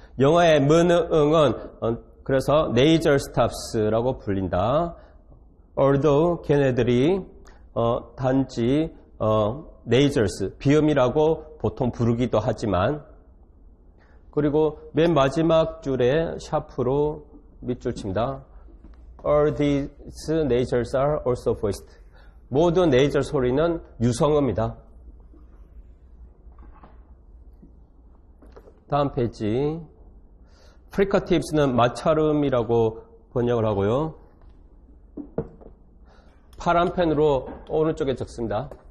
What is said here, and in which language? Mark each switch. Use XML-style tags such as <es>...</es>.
<ko>영어의 응은 그래서 nasal stops라고 불린다. although 걔네들이 단지 nasals 비음이라고 보통 부르기도 하지만 그리고 맨 마지막 줄에 샤프로 밑줄 칩니다.</ko> <en>All these nasals are also voiced.</en> <ko>모든 nasal 소리는 유성음입니다. 다음 페이지. 프리커티브스는 마찰음이라고 번역을 하고요. 파란 펜으로 오른쪽에 적습니다.</ko>